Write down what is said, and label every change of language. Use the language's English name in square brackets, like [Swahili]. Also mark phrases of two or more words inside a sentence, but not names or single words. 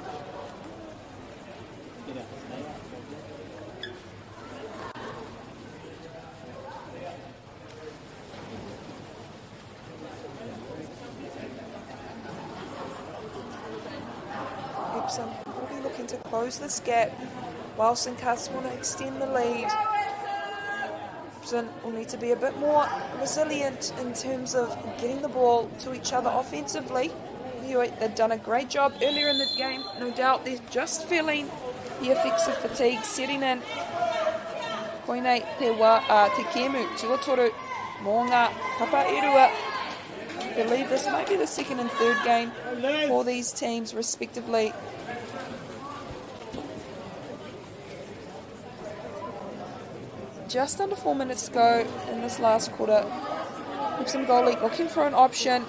[English] Epsom will be looking to close this gap while St Cuthbert's want to extend the lead. Epsom will need to be a bit more resilient in terms of getting the ball to each other offensively. They've done a great job earlier in the game. No doubt they're just feeling the effects of fatigue setting in. [Māori] Koinei te wā te kemu tuatoru mō ngā kapa erua. [English] I believe this might be the second and third game for these teams respectively. Just under 4 minutes to go in this last quarter. Epsom goalie looking for an option.